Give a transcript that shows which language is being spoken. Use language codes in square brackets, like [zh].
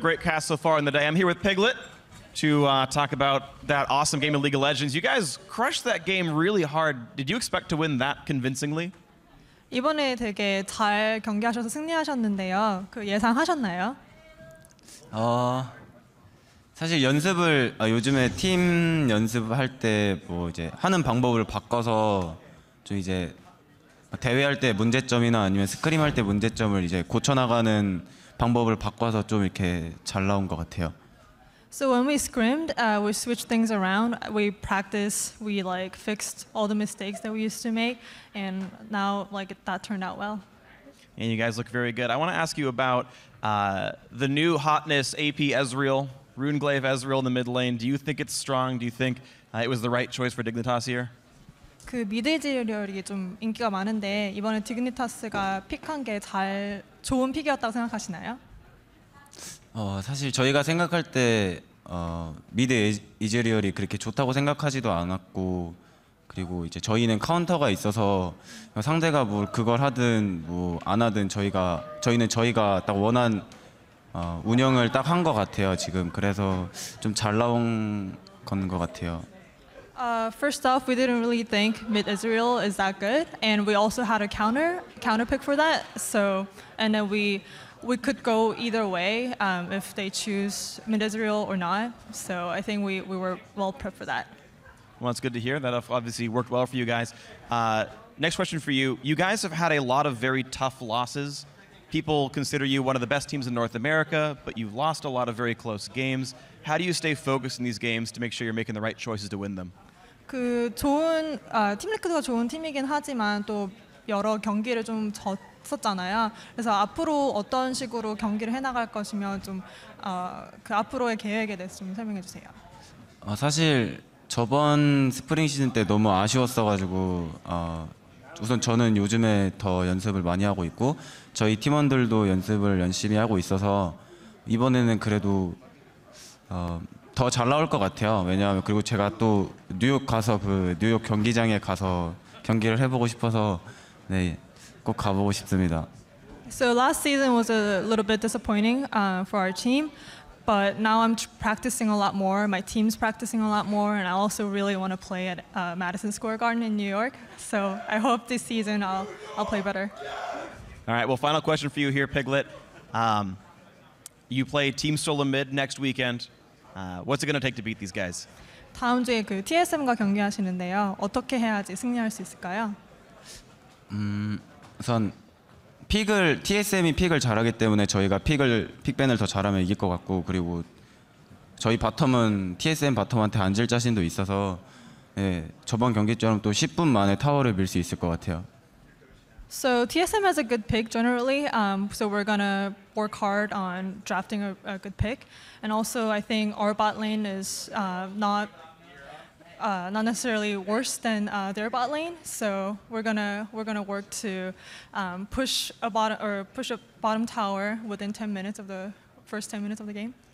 [en] Great cast so far in the day. I'm here with Piglet to talk about that awesome game of League of Legends. You guys crushed that game really hard. Did you expect to win that convincingly? [ko] 이번에 되게 잘 경기하셔서 승리하셨는데요. 그 예상하셨나요? 사실 연습을 요즘에 팀 연습할 때 뭐 이제 하는 방법을 바꿔서 좀 이제 대회할 때 문제점이나 아니면 스크림 할 때 문제점을 이제 고쳐 나가는 방법을 바꿔서 좀 이렇게 잘 나온 것 같아요. [en] So when we scrimmed, we switched things around. We practiced, we like fixed all the mistakes that we used to make, and now like that turned out well. And you guys look very good. I want to ask you about the new hotness AP Ezreal, Runeglaive Ezreal in the mid lane. Do you think it's strong? Do you think it was the right choice for Dignitas here? [ko] 그 미드지리얼이 좀 인기가 많은데 이번에 디그니타스가 픽한 게 좋은 픽이었다고 생각하시나요? 사실 저희가 생각할 때 미드 이즈리얼이 그렇게 좋다고 생각하지도 않았고, 그리고 이제 저희는 카운터가 있어서 상대가 뭐 그걸 하든 뭐 안 하든 저희는 저희가 딱 원한 운영을 딱 한 것 같아요 지금. 그래서 좀 잘 나온 건 것 같아요. [en] First off, we didn't really think mid Israel is that good, and we also had a counter pick for that. So, and then we could go either way if they choose mid Israel or not. So I think we were well prepped for that. Well, it's good to hear. That obviously worked well for you guys. Next question for you. You guys have had a lot of very tough losses. People consider you one of the best teams in North America, but you've lost a lot of very close games. How do you stay focused in these games to make sure you're making the right choices to win them? [ko] 그 팀 리크가 좋은 팀이긴 하지만 또 여러 경기를 좀 졌었잖아요. 그래서 앞으로 어떤 식으로 경기를 해나갈 것이며 좀 그 앞으로의 계획에 대해서 좀 설명해 주세요. 사실 저번 스프링 시즌 때 너무 아쉬웠어가지고 우선 저는 요즘에 더 연습을 많이 하고 있고 저희 팀원들도 연습을 열심히 하고 있어서 이번에는 그래도 더 잘 나올 것 같아요. 왜냐하면 그리고 제가 또 뉴욕 가서 그 뉴욕 경기장에 가서 경기를 해보고 싶어서 네, 꼭 가보고 싶습니다. [en] So last season was a little bit disappointing for our team, but now I'm practicing a lot more. My team's practicing a lot more, and I also really want to play at Madison Square Garden in New York. So I hope this season I'll play better. All right. Well, final question for you here, Piglet. You play Team Solo Mid next weekend. What's it going to take to beat these guys? [ko] 다음 주에 그 TSM과 경기하시는데요. 어떻게 해야지 승리할 수 있을까요? 우선 TSM이 픽을 잘하기 때문에 저희가 픽밴을 더 잘하면 이길 것 같고, 그리고 저희 바텀은 TSM 바텀한테 앉을 자신도 있어서 예, 저번 경기처럼 또 10분 만에 타워를 밀 수 있을 것 같아요. [en] So TSM has a good pick generally, so we're gonna work hard on drafting a good pick, and also I think our bot lane is not necessarily worse than their bot lane, so we're gonna work to push a bottom tower within 10 minutes of the first 10 minutes of the game.